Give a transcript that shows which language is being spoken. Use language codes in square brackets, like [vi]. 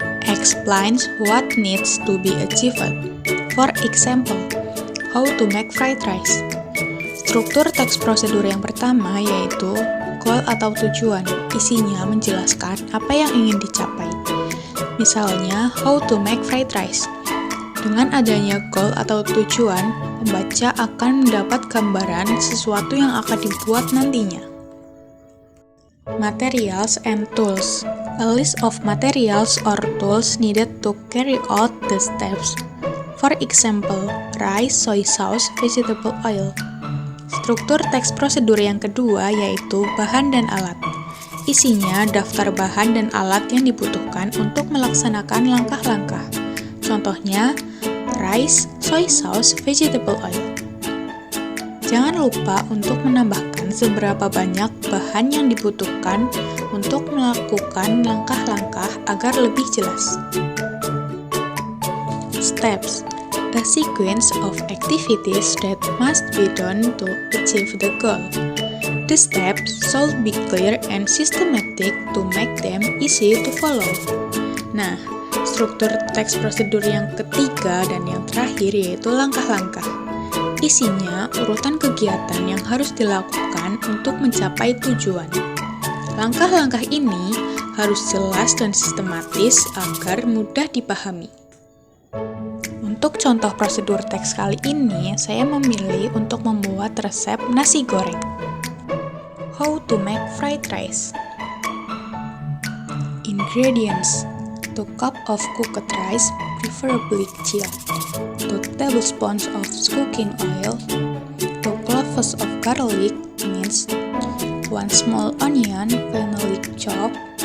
[en] Explains what needs to be achieved. For example, how to make fried rice. [id] Struktur teks prosedur yang pertama yaitu goal atau tujuan. Isinya menjelaskan apa yang ingin dicapai. Misalnya, [en] how to make fried rice. [id] Dengan adanya goal atau tujuan, pembaca akan mendapat gambaran sesuatu yang akan dibuat nantinya. [en] Materials and tools. A list of materials or tools needed to carry out the steps. For example, rice, soy sauce, vegetable oil. [id] Struktur teks prosedur yang kedua yaitu bahan dan alat. Isinya daftar bahan dan alat yang dibutuhkan untuk melaksanakan langkah-langkah. Contohnya, [en] rice, soy sauce, vegetable oil. [id] Jangan lupa untuk menambahkan seberapa banyak bahan yang dibutuhkan untuk melakukan langkah-langkah agar lebih jelas. Steps. [en] a sequence of activities that must be done to achieve the goal. The steps should be clear and systematic to make them easy to follow. [id] Nah, struktur teks prosedur yang ketiga dan yang terakhir yaitu langkah-langkah. Isinya urutan kegiatan yang harus dilakukan untuk mencapai tujuan. Langkah-langkah ini harus jelas dan sistematis agar mudah dipahami. Untuk contoh prosedur teks kali ini, saya memilih untuk membuat resep nasi goreng. [en] How to make fried rice. Ingredients: 2 cups of cooked rice, preferably chilled, 2 tablespoons of cooking oil, 2 cloves of garlic minced, 1 small onion finely chopped,